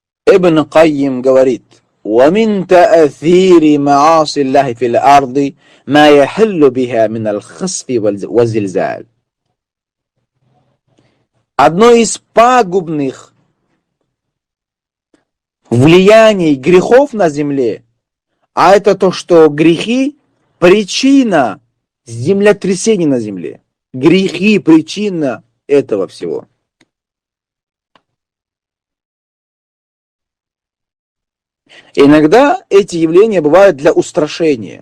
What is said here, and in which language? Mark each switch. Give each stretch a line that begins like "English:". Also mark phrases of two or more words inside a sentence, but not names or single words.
Russian: Ибн Кайим говорит:
Arabic: ومن تأثير معاصي الله في الأرض ما يحل بها من الخسف والزلزال.
Russian: Одно из пагубных влияний грехов на земле, а это то, что грехи – причина землетрясений на земле. Грехи – причина этого всего. Иногда эти явления бывают для устрашения.